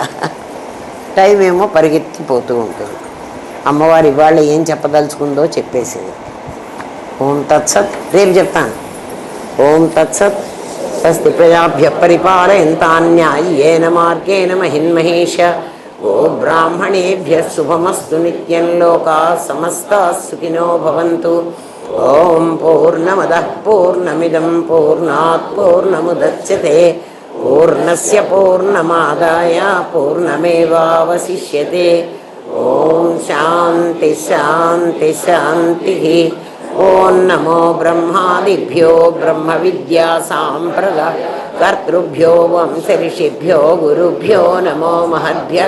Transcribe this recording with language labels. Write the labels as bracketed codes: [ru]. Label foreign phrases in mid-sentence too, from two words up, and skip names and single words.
[te] టైం ఏమో పరిగెత్తిపోతూ ఉంటుంది. అమ్మవారు ఇవాళ ఏం చెప్పదలుచుకుందో చెప్పేసింది. [sa] ఓం తత్సత్. [te] రేపు చెప్తాను. [sa] ఓం తత్సత్. స్వస్తి ప్రజాభ్యః పరిపాలయంతాన్యాయేన మార్గేణ మహిన్మహేష. ఓ బ్రాహ్మణేభ్యః శుభమస్తు నిత్యం. లోకాః సమస్తాః సుఖినో భవంతు. ఓం పూర్ణమదః పూర్ణమిదం పూర్ణాత్ పూర్ణముదచ్యతే పూర్ణస్య పూర్ణమాదాయ పూర్ణమేవావశిష్యతే. ఓం శాంతి శాంతి శాంతి. ఓం నమో బ్రహ్మాదిభ్యో బ్రహ్మ విద్యా సాంప్రదాయ కర్తృభ్యో వంశ ఋషిభ్యో గురుభ్యో నమో మహద్భ్యః.